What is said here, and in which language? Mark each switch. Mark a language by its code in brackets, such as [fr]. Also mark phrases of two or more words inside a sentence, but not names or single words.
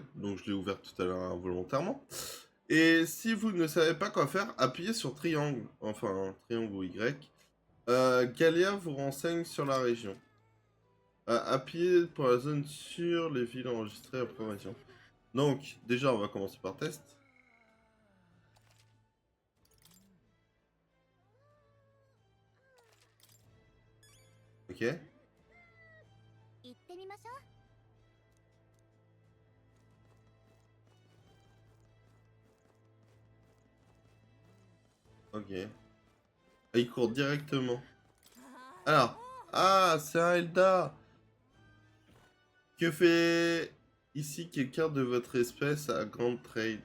[fr] Donc, je l'ai ouvert tout à l'heure involontairement. Et si vous ne savez pas quoi faire, appuyez sur triangle. Enfin, triangle ou Y. Galia vous renseigne sur la région. Appuyez pour la zone sur les villes enregistrées à promotion. Donc, déjà, on va commencer par test. Ok. [ja] 行ってみましょう。 [fr] Ok. Ah, il court directement. Alors. Ah, c'est un Elda. Que fait ici quelqu'un de votre espèce à Grand Trade?